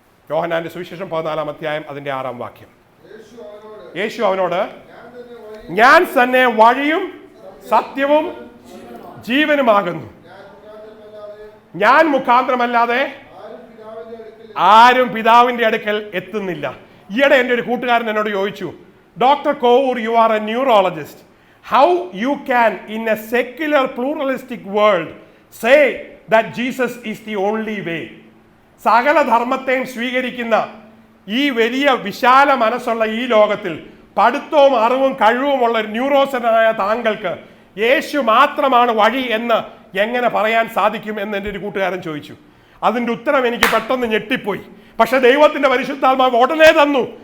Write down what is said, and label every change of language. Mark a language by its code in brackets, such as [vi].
[ml] യോഹന്നാന്റെ സുവിശേഷം 14-ാം അധ്യായം അതിന്റെ 6-ാം വാക്യം. യേശു അവനോട്, ഞാൻ തന്നെ വഴിയും സത്യവും ജീവനുമാകുന്നു, ഞാൻ മുഖാന്തരമല്ലാതെ ആരും പിതാവിന്റെ അടുക്കൽ എത്തുന്നില്ല. ഈയിടെ എൻ്റെ ഒരു കൂട്ടുകാരൻ എന്നോട് ചോദിച്ചു, [en] Doctor Kovoor, you are a neurologist, how you can in a secular pluralistic world say that Jesus is the only way. [ml] സകല ധർമ്മത്തെയും സ്വീകരിക്കുന്ന ഈ വലിയ വിശാല മനസ്സുള്ള ഈ ലോകത്തിൽ പഠിത്തവും അറിവും കഴിവുമുള്ള ഒരു ന്യൂറോസനായ താങ്കൾക്ക് യേശു മാത്രമാണ് വഴി എന്ന് എങ്ങനെ പറയാൻ സാധിക്കും എന്ന് എൻ്റെ ഒരു കൂട്ടുകാരൻ ചോദിച്ചു. അതിൻ്റെ ഉത്തരം എനിക്ക് പെട്ടെന്ന് ഞെട്ടിപ്പോയി. പക്ഷെ ദൈവത്തിന്റെ പരിശുദ്ധാത്മാവ് ഉടനെ തന്നു.